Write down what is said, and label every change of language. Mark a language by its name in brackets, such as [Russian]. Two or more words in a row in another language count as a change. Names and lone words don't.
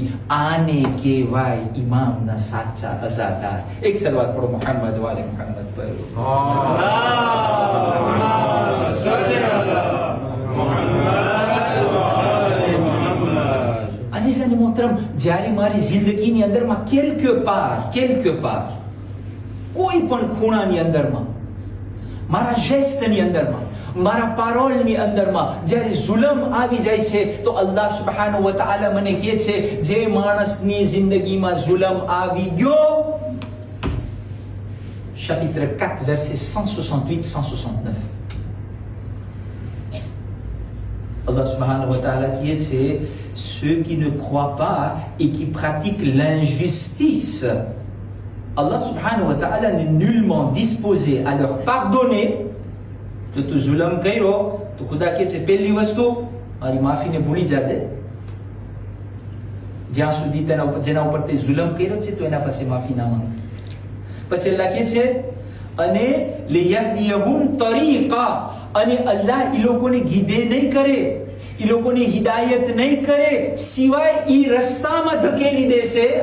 [Gujarati] આને કહેવાય ઇમામના સાચા અઝાદાર. એક સલવાત પઢો મુહમ્મદ વાલે મુહમ્મદ પર. અઝીઝ અને મોહતરમ, જ્યારે મારી જિંદગીની અંદરમાં [French] quelque part [Gujarati] કોઈ પણ ખૂણાની અંદરમાં, મારા જેસ્ટની અંદરમાં, મારા પારોલની અંદરમાં જ્યારે જુલમ આવી જાય છે તો અલ્લાહ [Arabic] سبحانه وتعالى [Gujarati] મને કહે છે, જે માણસની જિંદગીમાં જુલમ આવી ગયો, [French] chapitre 4 verset 168-169, [Arabic] الله سبحانه وتعالى [French] qui est ceux qui ne croient pas et qui pratiquent l'injustice, [Arabic] الله سبحانه وتعالى [French] n'est nullement disposé à leur pardonner. [Gujarati] જો તું જુલમ કર્યો તો ખુદા કહે છે પહેલી વસ્તુ મારી માફીને ભૂલી જાજે. જ્યાં સુધી જેના ઉપર તે જુલમ કર્યો છે તો એના પાસે માફી ના માંગ. પછી અલ્લાહ કહે છે અને [Arabic] ليهديهم طريقا, [Gujarati] અને અલ્લાહ એ લોકોને ગીધે નહીં કરે, એ લોકોને હિદાયત નહીં કરે, સિવાય એ રસ્તામાં ધકેલી દેશે.